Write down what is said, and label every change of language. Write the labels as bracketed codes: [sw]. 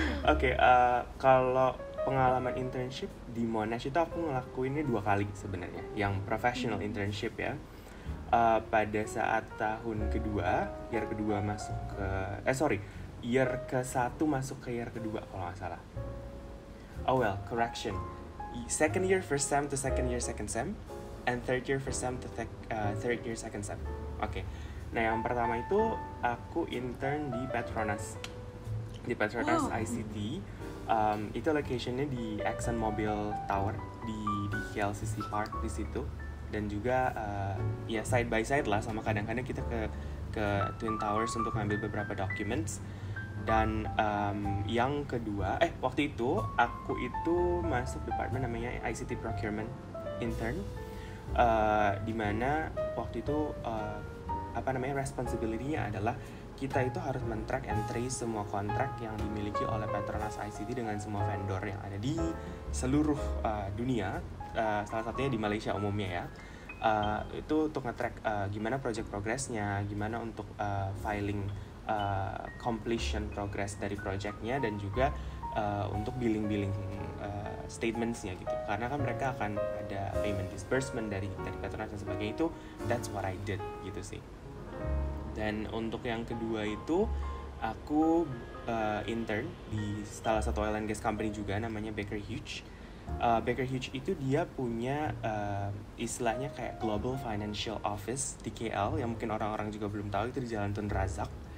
[id] Oke, kalau pengalaman internship di Monash itu aku ngelakuinnya 2 kali sebenarnya. Yang professional internship ya. Pada saat tahun kedua, year kedua masuk ke year ke-1 masuk ke year kedua kalau nggak salah. [en] Oh well, correction. Second year first sem to second year second sem, and third year first sem to third year second sem. [id] Oke. Nah, yang pertama itu aku intern di Petronas. Di Petronas ICT. Itu locationnya di ExxonMobil Tower di KLCC Park di situ. Dan juga ya side by side lah sama kadang-kadang kita ke Twin Towers untuk ngambil beberapa documents. Dan yang kedua waktu itu aku itu masuk department namanya ICT Procurement Intern, dimana waktu itu responsibility-nya adalah kita itu harus men-track and trace semua kontrak yang dimiliki oleh Petronas ICT dengan semua vendor yang ada di seluruh dunia. Salah satunya di Malaysia umumnya ya. Itu untuk nge-track gimana project progress-nya, gimana untuk filing completion progress dari projectnya, dan juga untuk billing statements-nya gitu. Karena kan mereka akan ada payment disbursement dari Petronas dan sebagainya. Itu [en] that's what I did [id] gitu sih. Dan untuk yang kedua itu aku intern di salah satu oil and gas company juga namanya Baker Hughes. Baker Hughes itu dia punya istilahnya kayak Global Financial Office di KL, yang mungkin orang-orang juga belum tahu, itu di Jalan Tun Razak.